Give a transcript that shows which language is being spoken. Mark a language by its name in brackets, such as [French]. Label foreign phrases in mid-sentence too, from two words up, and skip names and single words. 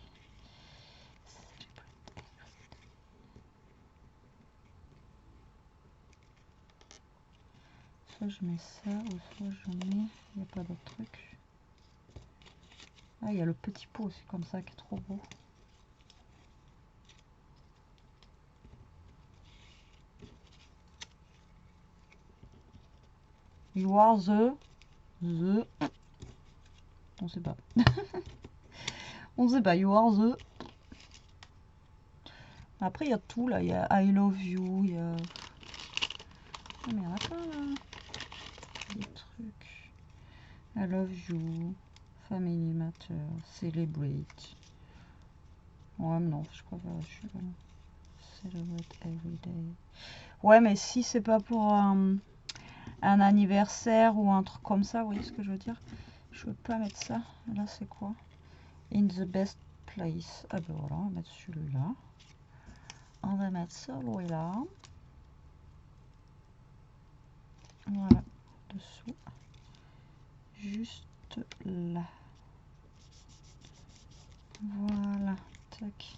[French] Soit je mets ça, ou soit je mets, il n'y a pas d'autre truc. Ah, il y a le petit pot aussi comme ça qui est trop beau. [English] You are the... [French] On sait pas. On sait pas, [English] you are the... [French] Après, il y a tout, là. Il y a [English] I love you, [French] il y a... Ah, mais il y en a plein, là. Des trucs. [English] I love you. Family matter. Celebrate. [French] Ouais, mais non, je préfère... [English] Celebrate every day. [French] Ouais, mais si c'est pas pour un anniversaire ou un truc comme ça, vous voyez ce que je veux dire? Je veux pas mettre ça. Là, c'est quoi? [English] In the best place. [French] Ah ben voilà, on va mettre celui-là. On va mettre celui-là. Voilà, dessous. Juste là. Voilà, tac.